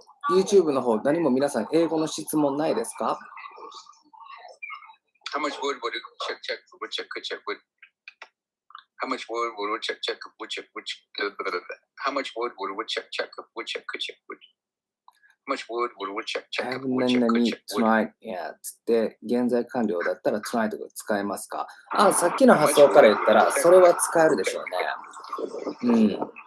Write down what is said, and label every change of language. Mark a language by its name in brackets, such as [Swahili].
[Japanese] YouTube の方、何も皆さん、英語の質問ないですか？ [English] How much wood would a woodchuck chuck wood? How much wood would a woodchuck chuck woodchuck? How much wood would a woodchuck chuck woodchuck wood? How much wood would a woodchuck chuck woodchuck wood? Tonight, yeah. [Japanese] つって現在完了だったら tonight が使えますか？さっきの発想から言ったらそれは使えるでしょうね。